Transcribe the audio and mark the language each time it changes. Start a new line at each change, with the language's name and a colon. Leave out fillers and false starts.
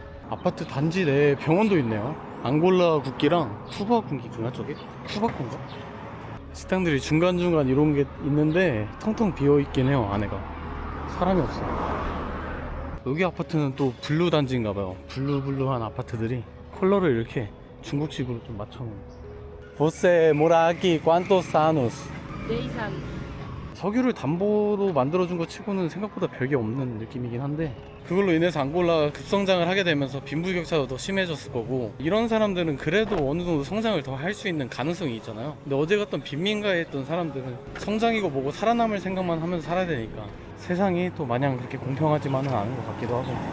Korean: 아파트 단지 내에 병원도 있네요. 앙골라 국기랑 쿠바 국기인가 저게? 쿠바콘가? 식당들이 중간중간 이런 게 있는데 텅텅 비어있긴 해요. 안에가 사람이 없어. 여기 아파트는 또 블루 단지인가봐요. 블루블루한 아파트들이 컬러를 이렇게 중국식으로 좀 맞춰놓은.
Portuguese: Você mora aqui quantos anos? 10 anos.
Korean: 석유를 담보로 만들어준 것 치고는 생각보다 별게 없는 느낌이긴 한데, 그걸로 인해서 앙골라가 급성장을 하게 되면서 빈부격차도 더 심해졌을 거고, 이런 사람들은 그래도 어느 정도 성장을 더 할 수 있는 가능성이 있잖아요. 근데 어제 갔던 빈민가에 있던 사람들은 성장이고 뭐고 살아남을 생각만 하면서 살아야 되니까 세상이 또 마냥 그렇게 공평하지만은 않은 것 같기도 하고.